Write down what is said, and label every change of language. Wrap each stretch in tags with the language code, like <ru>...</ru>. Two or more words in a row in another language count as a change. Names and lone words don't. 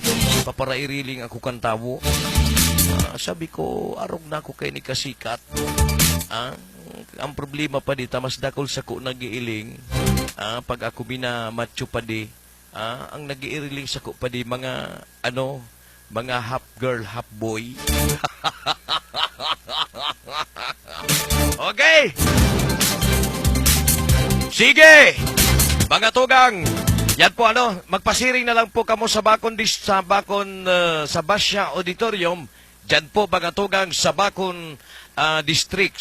<bik>Paparairiling ako kan tawo. Sabi ko, arog na ako kay ni kasikat. Ang problema pa di, tamas dakol sa ko nag-iiling. Pag ako binamatcho pa di, ang nag-iiling sa ko pa di, mga half girl, half boy. Okay! Sige! Mga tugang, yan po magpasiring na lang po kamo sa sa Basya Auditorium. Diyan po mga tugang sa Bacon District.</bik>